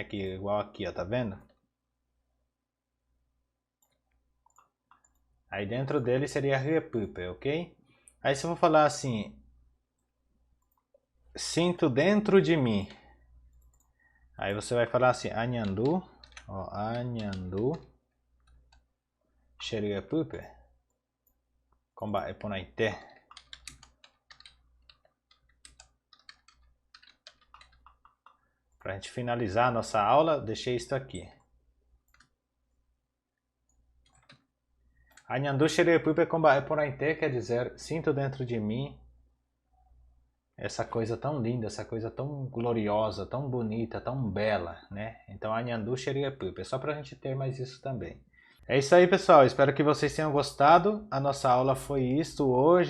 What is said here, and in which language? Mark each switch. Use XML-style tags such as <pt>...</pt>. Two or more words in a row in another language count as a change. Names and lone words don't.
<pt>Que igual aqui, ó, tá vendo? Aí dentro dele seria ruepupe, ok? Aí se eu for falar assim, sinto dentro de mim. Aí você vai falar assim, anhandu, ó,</pt> <tpw>anhandu, xeruepupe, komba eponaite.</tpw> <pt>Para a gente finalizar a nossa aula, deixei isso aqui.</pt> <tpw>Anhandu xeruepupe komba eponaite</tpw> <pt>quer dizer, sinto dentro de mim essa coisa tão linda, essa coisa tão gloriosa, tão bonita, tão bela, né? Então,</pt> <tpw>Anhandu xeruepupe,</tpw> <pt>é só para a gente ter mais isso também. É isso aí, pessoal. Espero que vocês tenham gostado. A nossa aula foi isso hoje.</pt>